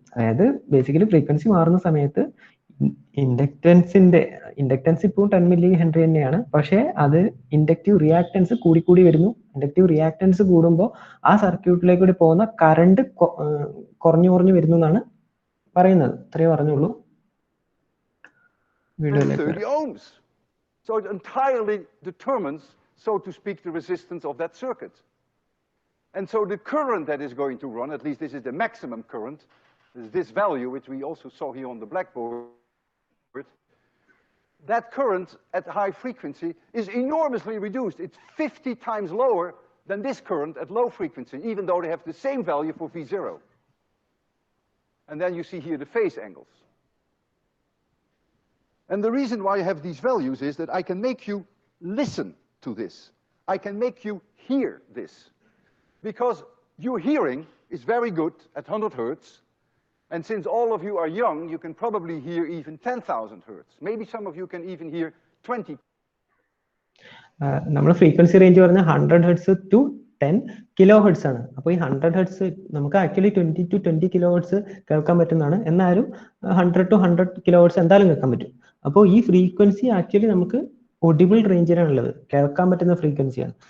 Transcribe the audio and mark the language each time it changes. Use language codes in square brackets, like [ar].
[ml] അതായത് basically frequency മാറുന്ന സമയത്ത് ഇൻഡക്റ്റൻസ് ഇപ്പോൾ 10 മില്ലി ഹെൻറി തന്നെയാണ്, പക്ഷെ അത് ഇൻഡക്റ്റീവ് റിയാക്ടൻസ് കൂടി വരുന്നു. ഇൻഡക്റ്റീവ് റിയാക്ടൻസ് കൂടുമ്പോൾ ആ സർക്യൂട്ടിലേക്ക് കൂടി പോകുന്ന കറണ്ട് കുറഞ്ഞു വരുന്നു എന്നാണ് പറയുന്നത്. ഇത്രയേ പറഞ്ഞുള്ളൂ. വീഡിയോയിലേക്ക് [en] 30 ohms. So it entirely determines, so to speak, the resistance of that circuit. And so the current that is going to run, at least this is the maximum current, is this value, which we also saw here on the blackboard. That current at high frequency is enormously reduced. It's 50 times lower than this current at low frequency, even though they have the same value for V0. And then you see here the phase angles. And the reason why I have these values is that I can make you listen to this. I can make you hear this. Because your hearing is very good at 100 hertz. And since all of you are young, you can probably hear even 10,000 hertz. Maybe some of you can even hear 20. [ml] നമ്മൾ frequency range പറഞ്ഞ 100 hertz to 10 kilo hertz ആണ്. അപ്പോൾ ഈ 100 hertz നമുക്ക് actually 20 to 20 kilo hertz കേൾക്കാൻ പറ്റുന്നതാണ്. എന്നാലും 100 to 100 kilo hertz എന്തായാലും കേൾക്കാൻ പറ്റും. അപ്പോൾ ഈ ഫ്രീക്വൻസി ആക്ച്വലി നമുക്ക് ഒഡിബിൾ റേഞ്ചിലാണുള്ളത്, കേൾക്കാൻ പറ്റുന്ന ഫ്രീക്വൻസിയാണ്.